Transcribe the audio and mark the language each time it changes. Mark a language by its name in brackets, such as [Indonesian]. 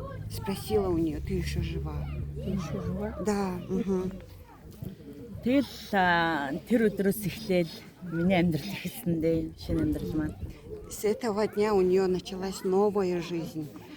[Russian] Спросила у нее, ты еще жива? Ты еще жива? Да. [Mongolian] Тэгэл тэр өдрөөс эхлээл миний амьдрал эхэлсэндээ шинэ амьдрал маань. [Russian] С этого дня у нее началась новая жизнь.